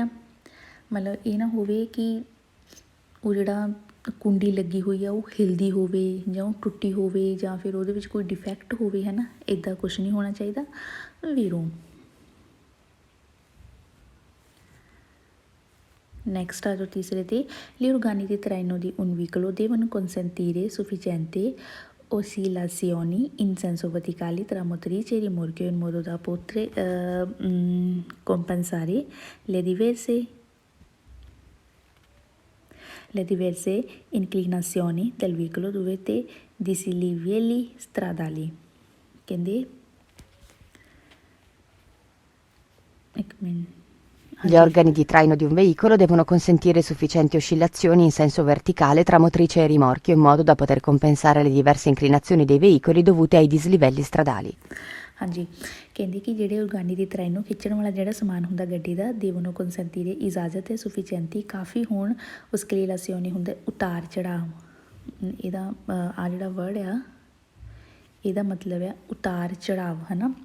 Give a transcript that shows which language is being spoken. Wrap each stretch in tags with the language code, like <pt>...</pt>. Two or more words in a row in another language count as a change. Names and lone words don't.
<pa>ਮਤਲਬ ਇਹ ਨਾ ਹੋਵੇ ਕਿ ਉਹ ਜਿਹੜਾ ਕੁੰਡੀ ਲੱਗੀ ਹੋਈ ਆ ਉਹ ਹਿਲਦੀ ਹੋਵੇ, ਜਾਂ ਉਹ ਟੁੱਟੀ ਹੋਵੇ, ਜਾਂ ਫਿਰ ਉਹਦੇ ਵਿੱਚ ਕੋਈ ਡਿਫੈਕਟ ਹੋਵੇ, ਹੈ ਨਾ। ਇੱਦਾਂ ਕੁਛ ਨਹੀਂ ਹੋਣਾ ਚਾਹੀਦਾ ਵੀਰੋ। ਨੈਕਸਟ ਆ ਜੋ ਤੀਸਰੇ 'ਤੇ।</pa> <it>gli organi di traino di un veicolo devono consentire sufficiente oscillazioni in senso verticale tra motrice e rimorchio in modo da poter compensare le diverse inclinazioni del veicolo durante dislivelli stradali।</it> <pa>ਕਹਿੰਦੇ ਇੱਕ ਮਿੰਟ।</pa> <it>Gli organi di traino di un veicolo devono consentire sufficienti oscillazioni in senso verticale tra motrice e rimorchio in modo da poter compensare le diverse inclinazioni dei veicoli dovute ai dislivelli stradali।</it> <pa>ਹਾਂਜੀ, ਕਹਿੰਦੇ ਕਿ ਜਿਹੜੇ</pa> <it>organi di traino</it> <pa>ਖਿੱਚਣ ਵਾਲਾ ਜਿਹੜਾ ਸਮਾਨ ਹੁੰਦਾ ਗੱਡੀ ਦਾ,</pa> <it>devono consentire</it> <pa>ਇਜਾਜ਼ਤ ਹੈ, ਸੁਫੀਸ਼ੈਂਟੀ ਕਾਫੀ ਹੋਣ, ਉਸ ਕਲੀਲਾਸੀਓਨੀ ਹੁੰਦਾ ਉਤਾਰ ਚੜਾਵ। ਇਹਦਾ ਆ ਜਿਹੜਾ ਵਰਡ ਆ ਇਹਦਾ ਮਤਲਬ ਆ ਉਤਾਰ ਚੜਾਵ, ਹੈ ਨਾ।</pa>